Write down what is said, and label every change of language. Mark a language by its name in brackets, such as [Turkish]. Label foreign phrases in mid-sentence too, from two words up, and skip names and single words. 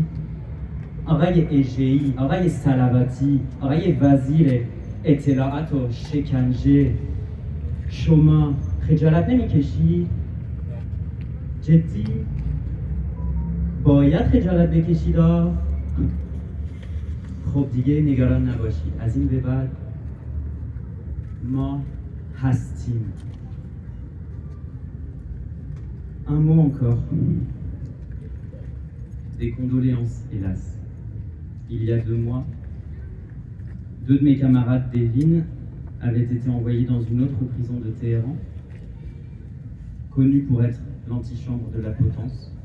[Persian] آقای اژه‌ای، آقای صلواتی، آقای وزیر اطلاعات و شکنجه، شما خجالت نمیکشی؟ جدی؟ باید خجالت بکشید. خب دیگه نگران نباشید، از این به بعد ما هستیم. [French] Un mot encore. Des condoléances, hélas. Il y a 2 mois, 2 de mes camarades d'Evin avaient été envoyés dans une autre prison de Téhéran, connue pour être l'antichambre de la potence.